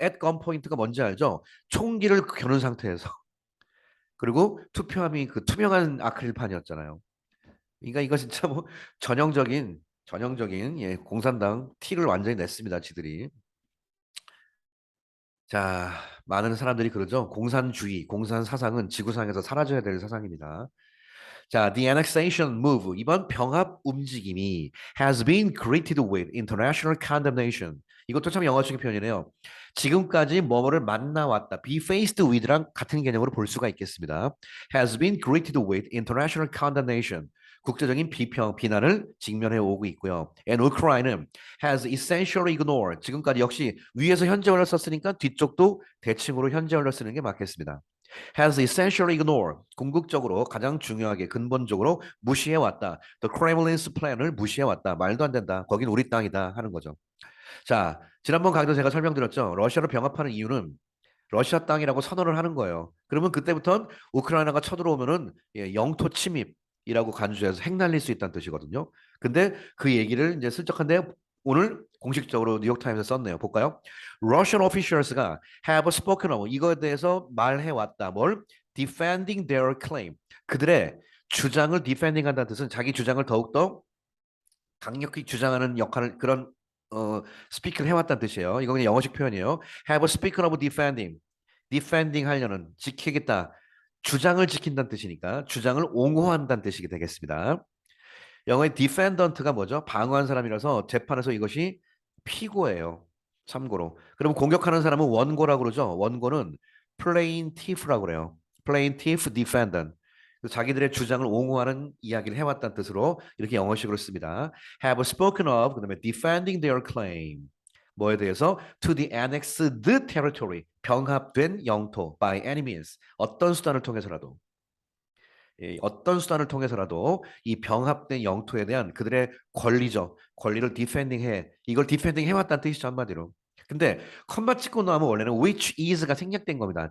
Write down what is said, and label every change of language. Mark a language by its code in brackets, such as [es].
[en] at gunpoint [ko] 가 뭔지 알죠? 총기를 겨눈 상태에서 그리고 투표함이 그 투명한 아크릴판이었잖아요. 그러니까 이거 진짜 뭐 전형적인 예, 공산당 티를 완전히 냈습니다. 지들이. 자, 많은 사람들이 그러죠. 공산주의, 공산 사상은 지구상에서 사라져야 될 사상입니다. 자, [en] the annexation move [ko] 이번 병합 움직임이 [en] has been greeted with international condemnation. [ko] 이것도 참 영어적인 표현이네요. 지금까지 뭐뭐를 만나왔다. be faced with랑 같은 개념으로 볼 수가 있겠습니다. [en] has been greeted with international condemnation. [ko] 국제적인 비난을 직면해 오고 있고요. [en] And Ukraine has essentially ignored. [ko] 지금까지 역시 위에서 현재원을 썼으니까 뒤쪽도 대칭으로 현재원을 쓰는 게 맞겠습니다. [en] has essentially ignored. [ko] 궁극적으로 가장 중요하게 근본적으로 무시해왔다. [en] The Kremlin's plan [ko] 을 무시해왔다. 말도 안 된다. 거긴 우리 땅이다 하는 거죠. 자, 지난번 강의도 제가 설명드렸죠. 러시아로 병합하는 이유는 러시아 땅이라고 선언을 하는 거예요. 그러면 그때부터는 우크라이나가 쳐들어오면은 예, 영토 침입이라고 간주해서 핵 날릴 수 있다는 뜻이거든요. 근데 그 얘기를 이제 슬쩍한데 오늘 공식적으로 뉴욕타임스에 썼네요. 볼까요? [en] Russian officials가 have spoken of [ko] 이거에 대해서 말해왔다. 뭘? [en] Defending their claim. [ko] 그들의 주장을 defending 한다는 뜻은 자기 주장을 더욱더 강력히 주장하는 역할을 그런 스피크를 해왔다는 뜻이에요. 이거 그냥 영어식 표현이에요. [en] Have spoken of defending. [ko] defending 하려는 지키겠다. 주장을 지킨다는 뜻이니까 주장을 옹호한다는 뜻이 되겠습니다. 영어의 defendant가 뭐죠? 방어한 사람이라서 재판에서 이것이 피고예요. 참고로. 그럼 공격하는 사람은 원고라고 그러죠. 원고는 plaintiff라고 그래요. [en] plaintiff defendant. [ko] 자기들의 주장을 옹호하는 이야기를 해왔다는 뜻으로 이렇게 영어식으로 씁니다. [en] have spoken of [ko] 그다음에 [en] defending their claim. [ko] 뭐에 대해서 [en] to the annexed territory [ko] 병합된 영토 [en] by any means [ko] 어떤 수단을 통해서라도 어떤 수단을 통해서라도 이 병합된 영토에 대한 그들의 권리죠. 권리를 디펜딩해. 이걸 디펜딩 해왔다는 뜻이죠. 한마디로. 근데 컴마 찍고 나면 원래는 [en] which is [ko] 가 생략된 겁니다.